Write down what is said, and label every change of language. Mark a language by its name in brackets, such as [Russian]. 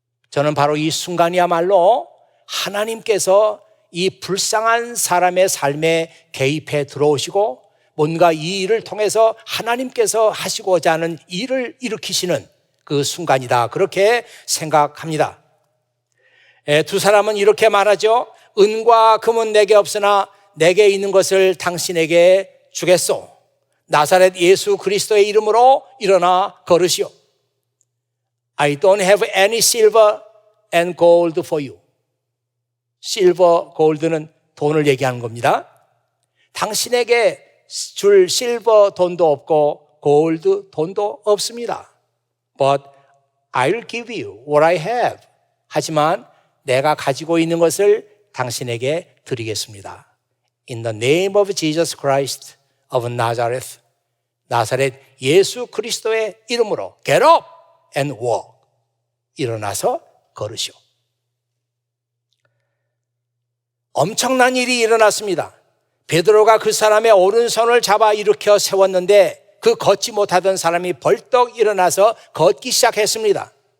[Korean] 저는 바로 이 순간이야말로 하나님께서 이 불쌍한 사람의 삶에 개입해 들어오시고 뭔가 이 일을 통해서 하나님께서 하시고자 하는 일을 일으키시는 그 순간이다. 그렇게 생각합니다. 두 사람은 이렇게 말하죠. 은과 금은 내게 없으나 내게 있는 것을 당신에게 주겠소. 나사렛 예수 그리스도의 이름으로 일어나 걸으시오. [English] I don't have any silver and gold for you. [Korean] 실버, 골드는 돈을 얘기하는 겁니다. 당신에게 줄 실버 돈도 없고 골드 돈도 없습니다. [English] But I'll give you what I have. [Korean] 하지만 내가 가지고 있는 것을 당신에게 드리겠습니다. [English] In the name of Jesus Christ of Nazareth. [Korean] 나사렛 예수 그리스도의 이름으로 [English] get up and walk. [Korean] 일어나서 걸으시오. 엄청난 일이 일어났습니다. 베드로가 그 사람의 오른손을 잡아 일으켜 세웠는데 그 걷지 못하던 사람이 벌떡 일어나서 걷기 시작했습니다.